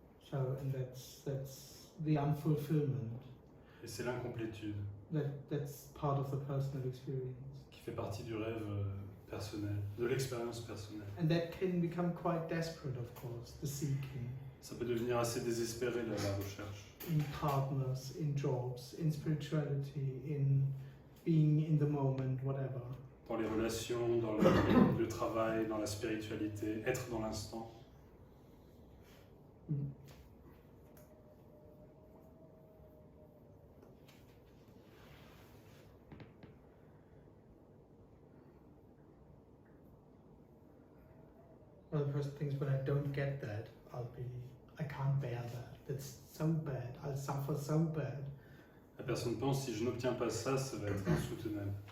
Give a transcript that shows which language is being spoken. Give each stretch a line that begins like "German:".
English: So, and that's the unfulfillment.
French: Et c'est l'incomplétude.
English: that's part of the personal experience.
French: qui fait partie du rêve personnel, de l'expérience personnelle.
English: And that can become quite desperate, of course, the seeking
French: Ça peut devenir assez désespéré la recherche.
English: in partners, in jobs, in spirituality, in being in the moment, whatever.
French: Dans les relations, dans le travail, dans la spiritualité, être dans l'instant. Mm.
English: Well, the person thinks when I don't get that, I can't bear that. That's so bad. I'll suffer so bad.
French: La personne pense si je n'obtiens pas ça, ça va être insoutenable.